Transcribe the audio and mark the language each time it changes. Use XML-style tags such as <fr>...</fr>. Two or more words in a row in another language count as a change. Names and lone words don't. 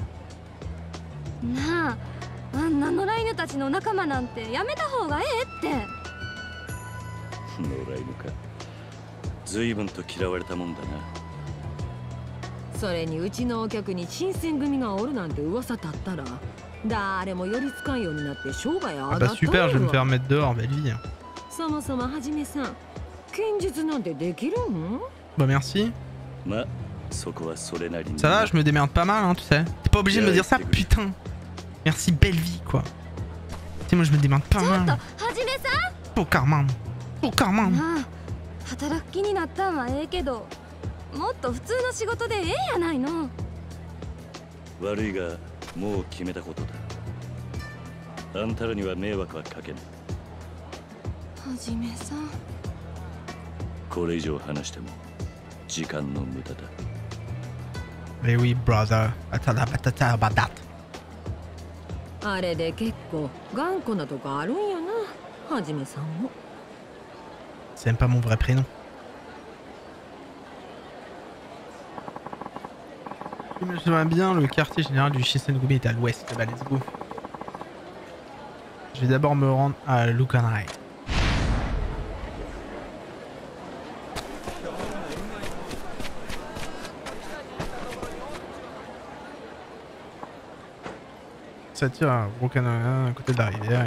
<ja>なあ、あんな野良犬たちの仲間なんてやめた方がええって。野良犬か。随分と嫌われたもんだな。それにうちのお客に新選組がおるなんて噂立ったら誰も寄りつかんようになって商売上がったんやろ。</ja> <fr>Ah bah super, je vais me faire mettre dehors, belle vie.</fr> <ja>そもそもはじめさん、剣術なんてできるん？</ja> <fr>Bah merci. Ça va, je me démerde pas mal, hein, tu sais. T'es pas obligé de me dire ça, putain. Merci, belle vie, quoi. Tu sais, moi, je me démerde pas mal. Oh, Carman. Oh, Carman.</fr> <ja>働く気になったんはええけど、もっと普通の仕事でええやないの。悪いが、もう決めたことだ。あんたらには迷惑はかけない。はじめさん。これ以上話しても時間の無駄だ。</ja> <fr>Eh oui, brother.</fr> <ja>あれで結構頑固なとこあるんやな、はじめさんも。</ja> <fr>C'est même pas mon vrai prénom. Je me souviens bien, le quartier général du Shisengumi est à l'ouest. Bah,</fr> <en>let's go.</en> <fr>Je vais d'abord me rendre à Lukanai. Ça tire à Lukanai, à côté de la rivière.</fr>